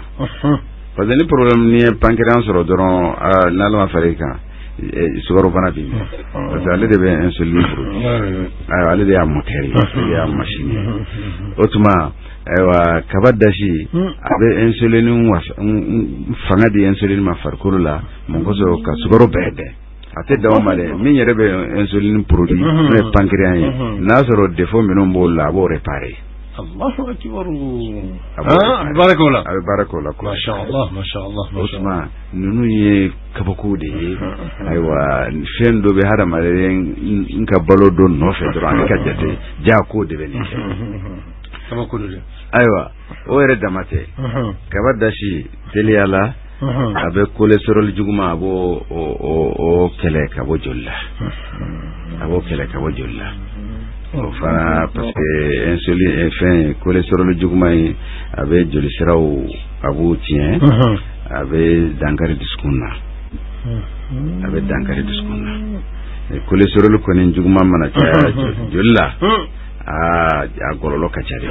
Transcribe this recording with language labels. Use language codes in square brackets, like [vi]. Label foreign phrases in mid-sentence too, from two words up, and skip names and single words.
[fr] parce que [bm] ni problème ni ye pancréas sɔrɔ dɔrɔn n'Ala ma far'i kan sukaro bana b'i minɛ parce que ale de bɛ [fr] insuline produit [bm] ayiwa ale de y'a moteur ye ale de y'a machine ye o tuma ayiwa kaba dasi a bɛ insuline fanga di insuline ma farikolo la mun kosɔn ka sukaro bɛɛ bɛn a tɛ daw ma dɛ min yɛrɛ bɛ [fr] insuline produit [bm] n'o ye pancréas ye n'a sɔrɔ défaut minnu b'o la a b'o réparer. [ar] الله أكبر. بارك الله. [bm] A bɛ baara k'o la. [ar] ما شاء الله. [bm] Osman ninnu ye kabako de ye ayiwa fɛn dɔ bɛ hadamaden n ka balo dɔ nɔfɛ dɔrɔn ale ka jate jaa ko de bɛ nin kɛ. Kabako de. Ayiwa o yɛrɛ dama tɛ kaba dasi teliya la a bɛ cholestérol juguman a b'o o kɛlɛ ka bɔ joli la o fana [fr] parce que [bm] insuline fɛn cholestérol juguman in a bɛ joli siraw a b'o tiɲɛ a bɛ dankari dusukun na cholestérol kɔni juguman mana caya joli la a gɔlɔlɔ ka ca de.